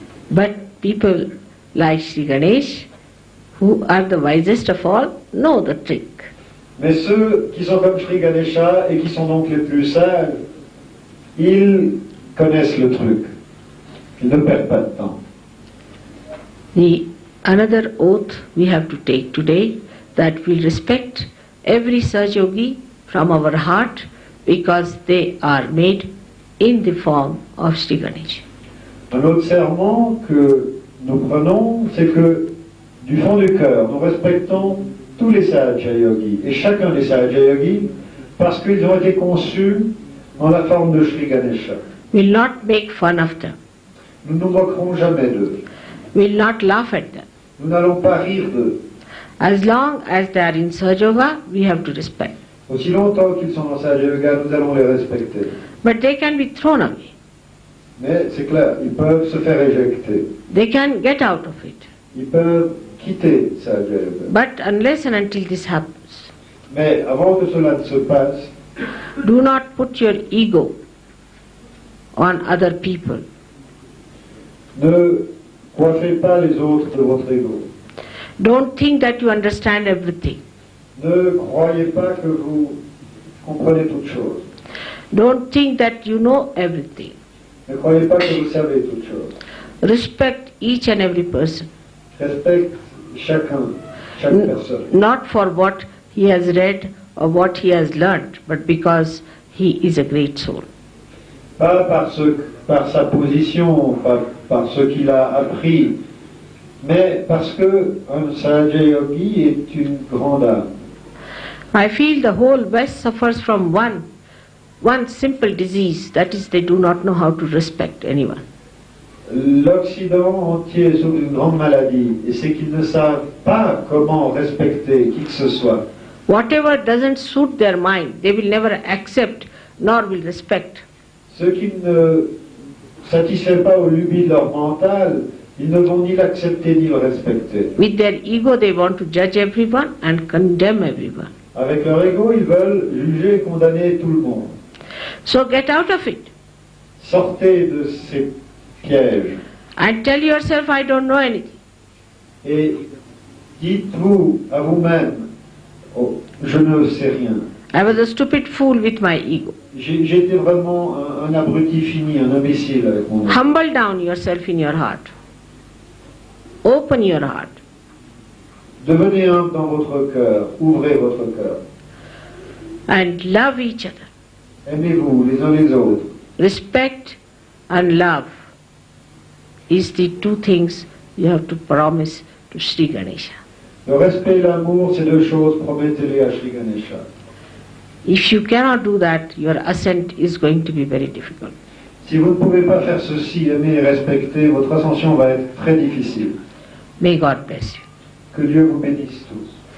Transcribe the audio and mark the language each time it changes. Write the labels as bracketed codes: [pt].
[en] But people like Sri Ganesh, who are the wisest of all, know the trick. [fr] Mais ceux qui sont comme Shree Ganesha et qui sont donc les plus sages, ils connaissent le truc. Ils ne perdent pas de temps. [en] Another oath we have to take today, that we'll respect every Saj Yogi from our heart, because they are made in the form of Sri Ganesha. [fr] Un autre serment que nous prenons, c'est que du fond du cœur, nous respectons tous les Sahaja Yogis, et chacun des Sahaja Yogis, parce qu'ils ont été conçus en la forme de Sri Ganesha. [en] We'll not make fun of them. [fr] Nous ne nous moquerons jamais d'eux. [en] We'll not laugh at them. [fr] Nous n'allons pas rire d'eux. [en] As long as they are in Sahaja Yoga, we have to respect. [fr] Aussi longtemps qu'ils sont dans Sahaja Yoga, nous allons les respecter. [en] But they can be thrown away. [fr] Mais c'est clair, ils peuvent se faire éjecter. [en] They can get out of it. [fr] Ils peuvent quitter Sahaja Yoga. [en] But unless and until this happens, [fr] Mais avant que cela ne se passe, [en] do not put your ego on other people. [fr] ne coiffez pas les autres de votre ego. [en] Don't think that you understand everything. [fr] Ne croyez pas que vous comprenez toutes choses. [en] Don't think that you know everything. [fr] Ne croyez pas que vous savez toutes choses. [en] Respect each and every person, [fr] Respecte chaque personne. [en] not for what he has read or what he has learnt, but because he is a great soul. [fr] Pas par sa position, pas par ce qu'il a appris, mais parce que un Sahaja Yogi est une grande âme. [en] I feel the whole West suffers from one simple disease, that is, they do not know how to respect anyone. [fr] L'Occident entier souffre d'une grande maladie, et c'est qu'ils ne savent pas comment respecter qui que ce soit. [en] Whatever doesn't suit their mind, they will never accept nor will respect. [fr] Ceux qui ne satisfait pas aux lubies de leur mental, ils ne vont ni l'accepter ni le respecter. [en] With their ego, they want to judge everyone and condemn everyone. [fr] Avec leur ego, ils veulent juger et condamner tout le monde. [en] So get out of it [fr] Sortez de ces pièges [en] and tell yourself, I don't know anything. [fr] et dites-vous à vous-même, oh, je ne sais rien. [en] I was a stupid fool with my ego. [fr] J'ai été vraiment un abruti fini, un imbécile avec mon ego. [en] Humble down yourself in your heart. Open your heart. [fr] Devenez humble dans votre cœur, ouvrez votre cœur. [en] And love each other. [fr] Aimez-vous les uns les autres. [en] Respect and love is the two things you have to promise to Sri Ganesha. [fr] Le respect et l'amour, ces deux choses, promettez-les à Sri Ganesha. [en] If you cannot do that, your ascent is going to be very difficult. [fr] Si vous ne pouvez pas faire ceci, aimer et respecter, votre ascension va être très difficile. [en] May God bless you. [fr] Que Dieu vous bénisse tous.